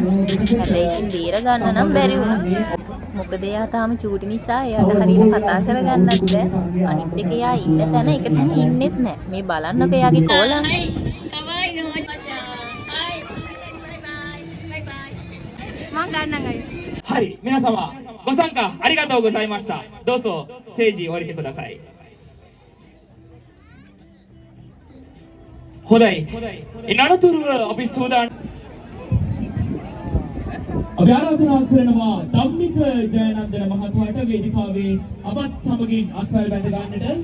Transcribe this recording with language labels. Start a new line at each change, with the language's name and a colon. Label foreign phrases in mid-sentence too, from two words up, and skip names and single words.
Sinhala: හැබැයි ඉතින් බේර ගන්න නම් බැරි වුණා. මොකද එයා තාම චූටි නිසා එයාට හරියට කතා කරගන්නත් බැහැ. අනිත් එක එයා ඉන්න තැන එක තැන ඉන්නෙත් නැහැ. මේ බලන්නකෝ එයාගේ කෝලම්. මං ගන්නම් අය.
Japanese: හරි 皆様ご参加ありがとうございました。どうぞステージ降りてください。හොඳයි.
Sinhala: එනතුරුව අපි සූදානම්. අපි ආරාධනා කරනවා ධම්මික ජයනන්දන මහතාට වේදිකාවේ අපත් සමගින් අත්වැල් බැඳ ගන්නට.